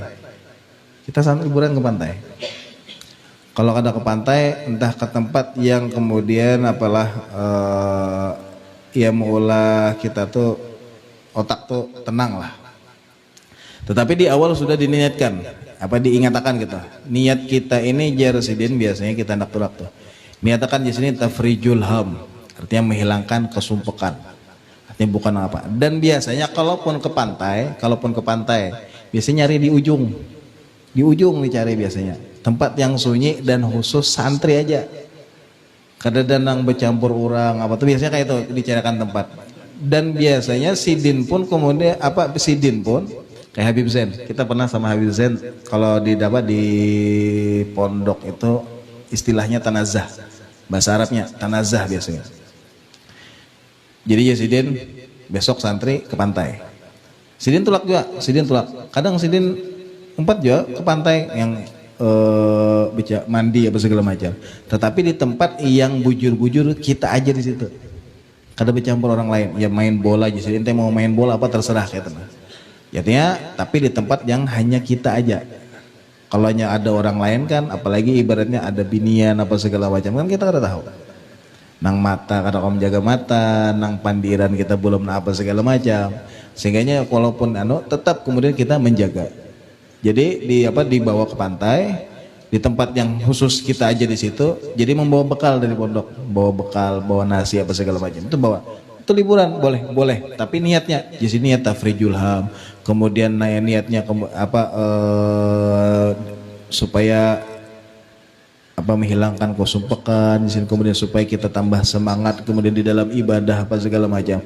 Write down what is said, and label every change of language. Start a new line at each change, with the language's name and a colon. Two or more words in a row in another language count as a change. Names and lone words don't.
Indonesian: Kita santri liburan ke pantai. Kalau ada ke pantai, entah ke tempat yang kemudian apalah ya maulah kita tuh otak tuh tenang lah. Tetapi di awal sudah diniatkan, apa diingatkan kita. Niat kita ini jaresidin biasanya kita hendak tulak tuh. Niatakan di sini
Arabic: tafrijul ham,
Indonesian: artinya menghilangkan kesumpekan. Artinya bukan apa. Dan biasanya kalaupun ke pantai, biasanya nyari di ujung. Di ujung dicari biasanya. Tempat yang sunyi dan khusus santri aja. Kada danang bercampur orang apa tuh biasanya kayak itu dicarikan tempat. Dan biasanya sidin pun kemudian sidin pun kayak Habib Zain. Kita pernah sama Habib Zain kalau didapat di pondok itu istilahnya tanazah. Bahasa Arabnya tanazah biasanya. Jadi ya sidin besok santri ke pantai. Sidin tulak juga, sidin tulak. Kadang sidin 4 juga ke pantai yang bisa mandi apa segala macam. Tetapi di tempat yang bujur-bujur kita aja di situ. Kada bercampur orang lain. Ya main bola aja. Jadi ente mau main bola apa terserah kayak gitu. Jadinya tapi di tempat yang hanya kita aja. Kalau hanya ada orang lain kan, apalagi ibaratnya ada binian apa segala macam kan kita kada tahu.
Banjar: Nang mata kada kamu jaga mata, nang pandiran kita belum apa segala macam.
Indonesian: Sehingganya walaupun tetap kemudian kita menjaga. Jadi dibawa ke pantai di tempat yang khusus kita aja di situ. Jadi membawa bekal dari pondok, bawa bekal, bawa nasi apa segala macam itu bawa. Itu liburan boleh. Tapi niatnya di sini niat
Arabic: tafrijul ham.
Indonesian: Kemudian niatnya supaya menghilangkan kesumpekan di sini, kemudian supaya kita tambah semangat kemudian di dalam ibadah apa segala macam.